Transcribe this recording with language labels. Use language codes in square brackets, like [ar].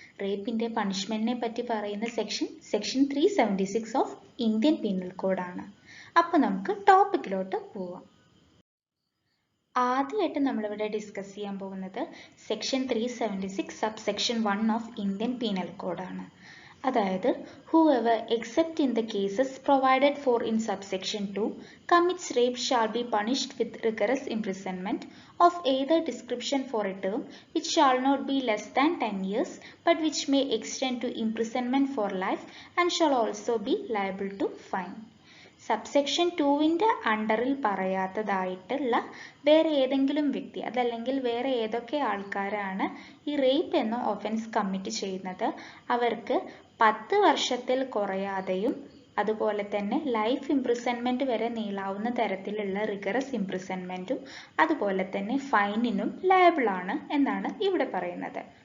[ml] റേപ്പിന്റെ പണിഷ്മെന്റിനെ പറ്റി പറയുന്ന section 376 of Indian penal code ആണ്. അപ്പോൾ നമുക്ക് ടോപ്പിക്കിലോട്ട് പോവാം. ആദ്യമായിട്ട് നമ്മളിവിടെ ഡിസ്കസ് ചെയ്യാൻ പോകുന്നത് section 376 subsection 1 of Indian penal code ആണ്. [en] അതായത് whoever except in the cases provided for in subsection 2 commits rape shall be punished with rigorous imprisonment of either description for a term which shall not be less than 10 years but which may extend to imprisonment for life and shall also be liable to fine. [ml] Subsection 2വിൻ്റെ അണ്ടറിൽ പറയാത്തതായിട്ടുള്ള വേറെ ഏതെങ്കിലും വ്യക്തി അതല്ലെങ്കിൽ വേറെ ഏതൊക്കെ ആൾക്കാരാണ് ഈ rape എന്ന ഒഫൻസ് കമ്മിറ്റ് ചെയ്യുന്നത്, അവർക്ക് 10 വർഷത്തിൽ കുറയാതെയും അതുപോലെ തന്നെ ലൈഫ് ഇംപ്രിസൺമെന്റ് വരെ നീളാവുന്ന തരത്തിലുള്ള റിഗറസ് ഇംപ്രിസൺമെന്റും അതുപോലെ തന്നെ ഫൈനിനും ലയബിൾ ആണ് എന്നാണ് ഇവിടെ പറയുന്നത്.